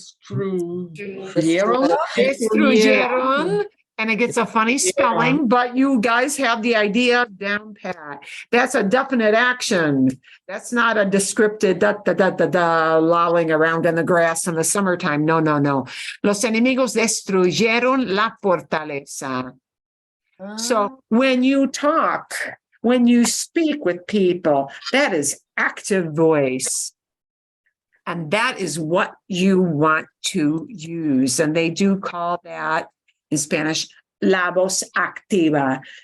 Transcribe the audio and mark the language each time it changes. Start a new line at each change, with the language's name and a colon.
Spanish: Destruyeron. Destruyeron.
English: And it gets a funny spelling, but you guys have the idea down pat. That's a definite action. That's not a descriptive lolling around in the grass in the summertime. No, no, no.
Spanish: Los enemigos destruyeron la fortaleza.
English: So when you talk, when you speak with people, that is active voice. And that is what you want to use. And they do call that in Spanish,
Spanish: la voz activa.